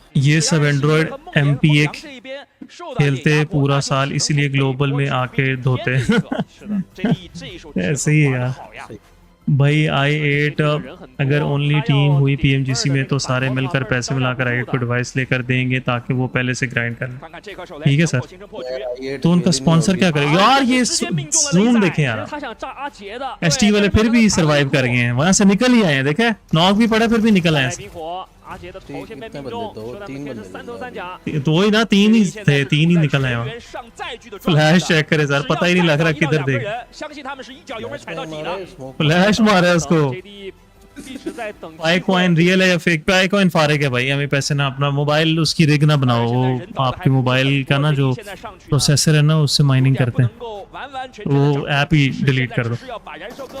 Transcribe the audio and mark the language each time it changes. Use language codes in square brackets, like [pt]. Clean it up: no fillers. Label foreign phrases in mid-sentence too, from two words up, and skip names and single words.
[hi] ये सब एंड्रॉयड MP1 खेलते पूरा साल, इसीलिए ग्लोबल में आके धोते हैं। ऐसे ही है यार भाई। i8 अगर [en] only team [hi] हुई PMGC में तो सारे मिलकर पैसे मिलाकर i8 को डिवाइस लेकर देंगे ताकि वो पहले से ग्राइंड कर लें। ठीक है सर, तो उनका स्पॉन्सर क्या करेगा यार? ये जूम देखें यार, ST वाले फिर भी सरवाइव कर गए हैं, वहां से निकल ही आए हैं। देखे नॉक भी पड़ा फिर भी निकल आए हैं। [zh] 阿杰的头先被命中，说他们贴是三头三甲。 [hi] दो ही ना, तीन ही थे, तीन ही निकल आए वहाँ। [en] flash check [hi] करे सर, पता ही नहीं लग रहा किधर देख। [zh] 相信他们是一脚油门踩到底的。 [hi] फ्लैश मारा उसको। पाइकॉइन रियल है या फेक? पाइकॉइन फारिग है भाई, हमें पैसे ना अपना मोबाइल उसकी रिग ना बनाओ। वो आपके मोबाइल का ना जो प्रोसेसर है ना उससे माइनिंग करते हैं, वो ऐप ही डिलीट कर दो।